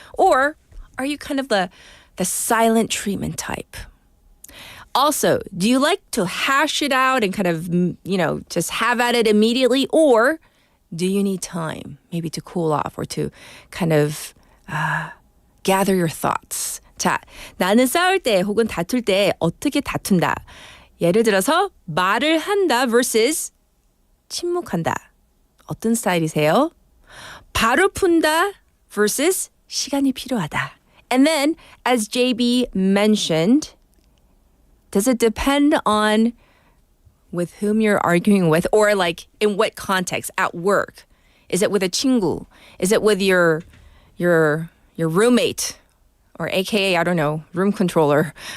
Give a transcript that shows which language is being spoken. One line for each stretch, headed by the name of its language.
English: Or are you kind of the silent treatment type? Also, do you like to hash it out and kind of, just have at it immediately? Or do you need time, maybe to cool off or to kind of gather your thoughts?
Korean: 자, 나는 싸울 때 혹은 다툴 때 어떻게 다툰다. 예를 들어서 말을 한다 versus 침묵한다. 어떤 스타일이세요? 바로 푼다 versus 시간이 필요하다.
English: And then, as JB mentioned, does it depend on with whom you're arguing with, or like in what context? At work? Is it with a 친구? Is it with your roommate, or AKA, I don't know, room controller?